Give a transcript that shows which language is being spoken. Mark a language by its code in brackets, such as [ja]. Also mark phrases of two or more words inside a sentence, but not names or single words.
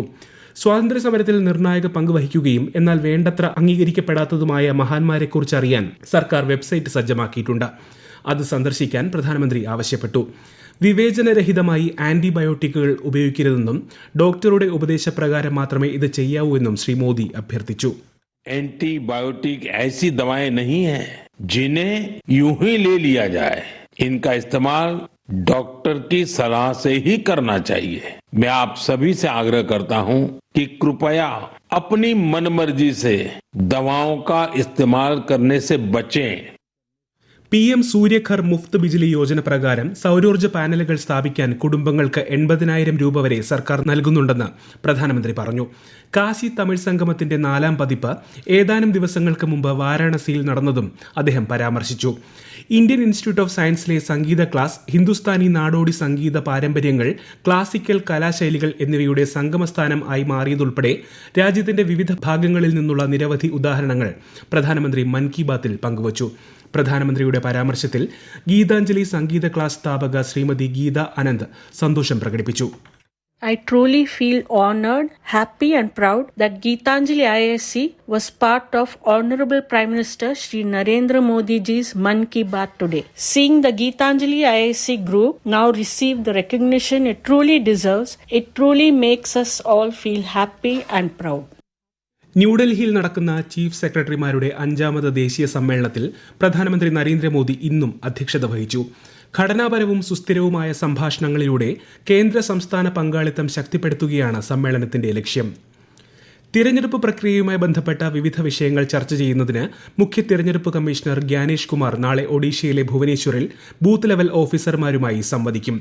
[ml] സ്വാതന്ത്ര്യ സമരത്തിൽ നിർണായക പങ്കുവഹിക്കുകയും എന്നാൽ വേണ്ടത്ര അംഗീകരിക്കപ്പെടാത്തതുമായ മഹാന്മാരെക്കുറിച്ച് അറിയാൻ സർക്കാർ വെബ്സൈറ്റ് സജ്ജമാക്കിയിട്ടുണ്ട്. അത് സന്ദർശിക്കാൻ പ്രധാനമന്ത്രി ആവശ്യപ്പെട്ടു. വിവേചനരഹിതമായി ആന്റിബയോട്ടിക്കുകൾ ഉപയോഗിക്കരുതെന്നും ഡോക്ടറുടെ ഉപദേശപ്രകാരം മാത്രമേ ഇത് ചെയ്യാവൂ എന്നും ശ്രീ മോദി അഭ്യർത്ഥിച്ചു. [hi] एंटीबायोटिक ऐसी दवाएं नहीं है जिन्हें यूं ही ले लिया जाए. इनका इस्तेमाल डॉक्टर की सलाह से ही करना चाहिए. मैं आप सभी से आग्रह करता हूं कि कृपया अपनी मनमर्जी से दवाओं का इस्तेमाल करने से बचें. [ml] PM സൂര്യഘർ മുഫ്ത് ബിജിലി യോജന പ്രകാരം സൗരോർജ്ജ പാനലുകൾ സ്ഥാപിക്കാൻ കുടുംബങ്ങൾക്ക് 80,000 രൂപ വരെ സർക്കാർ നൽകുന്നുണ്ടെന്ന് പ്രധാനമന്ത്രി പറഞ്ഞു. കാശി തമിഴ് സംഗമത്തിന്റെ 4ാം പതിപ്പ് ഏതാനും ദിവസങ്ങൾക്ക് മുമ്പ് വാരാണസിയിൽ നടന്നതും അദ്ദേഹം പരാമർശിച്ചു. ഇന്ത്യൻ ഇൻസ്റ്റിറ്റ്യൂട്ട് ഓഫ് സയൻസിലെ സംഗീത ക്ലാസ്, ഹിന്ദുസ്ഥാനി നാടോടി സംഗീത പാരമ്പര്യങ്ങൾ, ക്ലാസിക്കൽ കലാശൈലികൾ എന്നിവയുടെ സംഗമസ്ഥാനം ആയി മാറിയതുൾപ്പെടെ രാജ്യത്തിന്റെ വിവിധ ഭാഗങ്ങളിൽ നിന്നുള്ള നിരവധി ഉദാഹരണങ്ങൾ പ്രധാനമന്ത്രി മൻ കി ബാത്തിൽ പങ്കുവച്ചു. പ്രധാനമന്ത്രിയുടെ പരാമർശത്തിൽ ഗീതാഞ്ജലി സംഗീത ക്ലാസ് സ്ഥാപക ശ്രീമതി ഗീത അനന്ത് സന്തോഷം പ്രകടിപ്പിച്ചു. [en] I truly feel honored, happy and proud that Geetanjali IISc was part of Honorable Prime Minister Shri Narendra Modi ji's Man Ki Baat today. Seeing the Geetanjali IISc group now receive the recognition it truly deserves, it truly makes us all feel happy and proud. [ml] ന്യൂഡൽഹിയിൽ നടക്കുന്ന ചീഫ് സെക്രട്ടറിമാരുടെ 5ാമത് ദേശീയ സമ്മേളനത്തിൽ പ്രധാനമന്ത്രി നരേന്ദ്രമോദി ഇന്നും അധ്യക്ഷത വഹിച്ചു. ഘടനാപരവും സുസ്ഥിരവുമായ സംഭാഷണങ്ങളിലൂടെ കേന്ദ്ര സംസ്ഥാന പങ്കാളിത്തം ശക്തിപ്പെടുത്തുകയാണ് സമ്മേളനത്തിന്റെ ലക്ഷ്യം. തിരഞ്ഞെടുപ്പ് പ്രക്രിയയുമായി ബന്ധപ്പെട്ട വിവിധ വിഷയങ്ങൾ ചർച്ച ചെയ്യുന്നതിന് മുഖ്യ തിരഞ്ഞെടുപ്പ് കമ്മീഷണർ ഗ്യാനേഷ് കുമാർ നാളെ ഒഡീഷയിലെ ഭുവനേശ്വറിൽ [en] booth level [ml] ഓഫീസർമാരുമായി സംവദിക്കും.